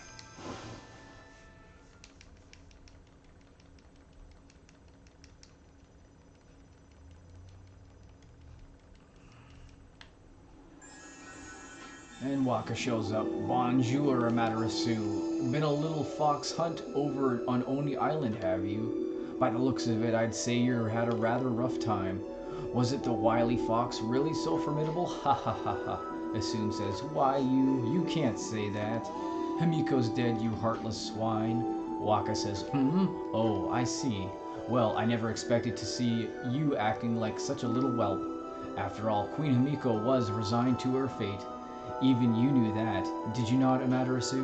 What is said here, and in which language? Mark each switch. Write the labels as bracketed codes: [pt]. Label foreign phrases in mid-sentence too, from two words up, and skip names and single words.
[en] And Waka shows up. Bonjour, Amaterasu. Been a little fox hunt over on Oni Island, have you? By the looks of it, I'd say you had a rather rough time. Was it the wily fox really so formidable? Ha ha ha ha. Issun says, why you can't say that. Himiko's dead, you heartless swine. Waka says, oh, I see. Well, I never expected to see you acting like such a little whelp. After all, Queen Himiko was resigned to her fate. Even you knew that. Did you not, Amaterasu?